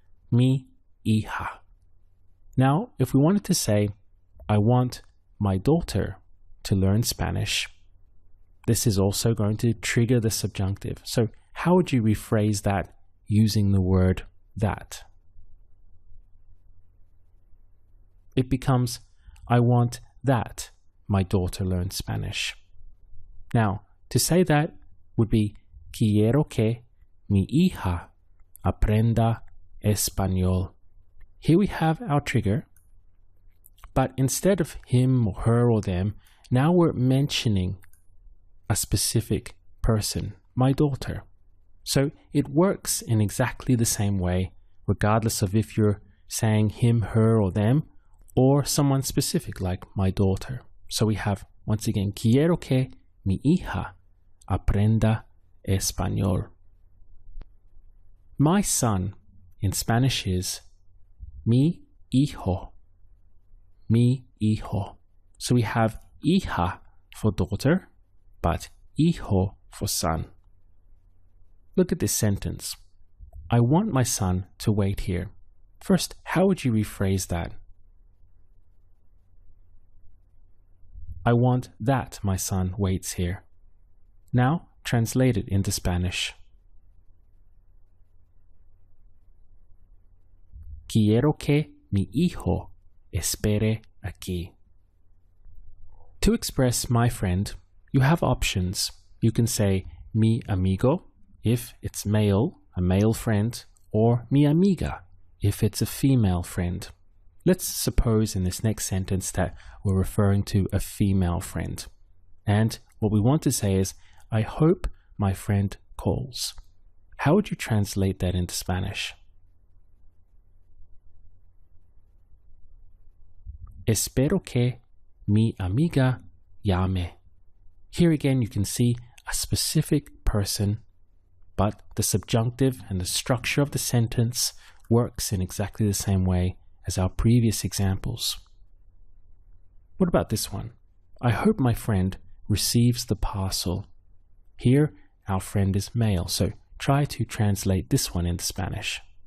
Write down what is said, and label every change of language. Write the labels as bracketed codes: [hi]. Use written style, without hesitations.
[es] Mi hija. [en] Now, if we wanted to say, I want my daughter to learn Spanish, this is also going to trigger the subjunctive. So how would you rephrase that using the word that? It becomes, I want that my daughter learn Spanish. Now, to say that would be, [es] quiero que mi hija aprenda español. [en] Here we have our trigger, but instead of him or her or them, now we're mentioning a specific person, my daughter. So it works in exactly the same way, regardless of if you're saying him, her, or them, or someone specific like my daughter. So we have, once again, [es] quiero que mi hija aprenda español. [en] My son in Spanish is mi hijo. Mi hijo. So we have hija for daughter, but hijo for son. Look at this sentence. I want my son to wait here. First, how would you rephrase that? I want that my son waits here. Now, translate it into Spanish. [es] Quiero que mi hijo espere aquí. [en] To express my friend, you have options. You can say mi amigo if it's male, a male friend, or mi amiga if it's a female friend. Let's suppose in this next sentence that we're referring to a female friend. And what we want to say is, I hope my friend calls. How would you translate that into Spanish? [es] Espero que mi amiga llame. [en] Here again you can see a specific person, but the subjunctive and the structure of the sentence works in exactly the same way as our previous examples. What about this one? I hope my friend receives the parcel. Here, our friend is male, so try to translate this one into Spanish.